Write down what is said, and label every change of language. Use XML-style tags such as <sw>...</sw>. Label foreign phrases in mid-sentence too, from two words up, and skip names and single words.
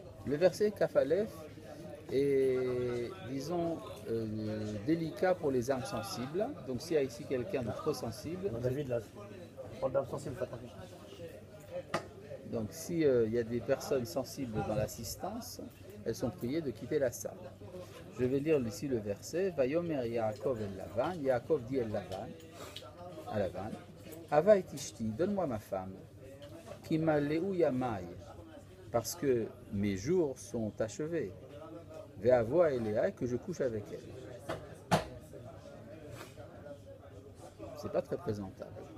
<fr>Le verset Kafalef est, disons, délicat pour les âmes sensibles. Donc s'il y a ici quelqu'un de trop sensible... David, là, on parle d'âmes sensibles, faites attention. Donc s'il y a des personnes sensibles dans l'assistance, elles sont priées de quitter la salle. Je vais lire ici le verset.</fr> <he>ויאמר יעקב אל לבן.</he> <fr>Yaakov dit el Lavan, à Lavan.</fr> <he>הבה את אשתי,</he> <fr>donne-moi ma femme.</fr> <he>כי מלאו ימי,</he> <fr>parce que mes jours sont achevés.</fr> <he>ואבואה אליה,</he> <fr>que je couche avec elle. C'est pas très présentable.</fr>